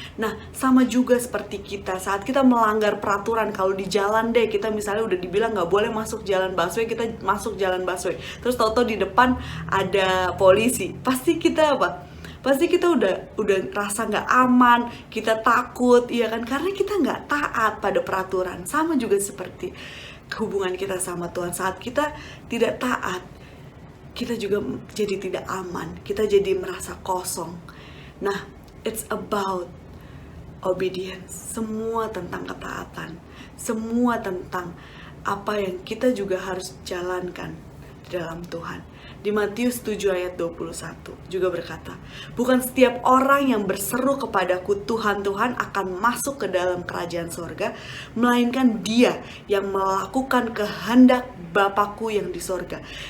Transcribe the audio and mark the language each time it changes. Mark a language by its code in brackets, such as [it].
[id] Nah, sama juga seperti kita, saat kita melanggar peraturan, kalau di jalan deh, kita misalnya udah dibilang nggak boleh masuk jalan busway, kita masuk jalan busway, terus tau-tau di depan ada polisi, pasti kita apa? Pasti kita udah rasa nggak aman, kita takut, ya kan? Karena kita nggak taat pada peraturan. Sama juga seperti hubungan kita sama Tuhan. Saat kita tidak taat, kita juga jadi tidak aman. Kita jadi merasa kosong. [en] Nah, it's about obedience. [id] Semua tentang ketaatan. Semua tentang apa yang kita juga harus jalankan di dalam Tuhan. Di Matius 7 ayat 21 juga berkata, bukan setiap orang yang berseru kepadaku Tuhan, Tuhan akan masuk ke dalam kerajaan sorga, melainkan dia yang melakukan kehendak Bapakku yang di sorga.